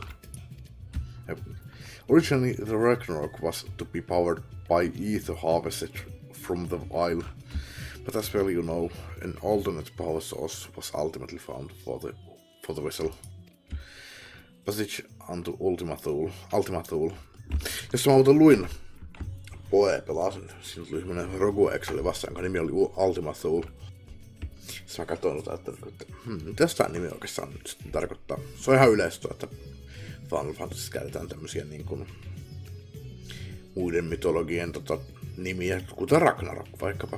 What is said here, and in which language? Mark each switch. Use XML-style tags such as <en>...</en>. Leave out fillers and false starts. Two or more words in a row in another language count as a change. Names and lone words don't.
<en>Originally, the Ragnarok was to be powered by ether harvested from the isle, but as well you know, an alternate power source was ultimately found for the vessel. Passage unto Ultima Thule.</en> <fi>Jos mä muuten luin pelasin, siinä tuli semmonen Rogue Excel vastaan, jonka nimi oli Ultima Thule. Sitten mä katsoin, että mitäs tää nimi oikeastaan nyt sitten tarkoittaa. Se on ihan yleistä, että Final Fantasy käytetään tämmösiä niin kuin muiden mytologien nimiä, kuten Ragnarok vaikkapa.</fi>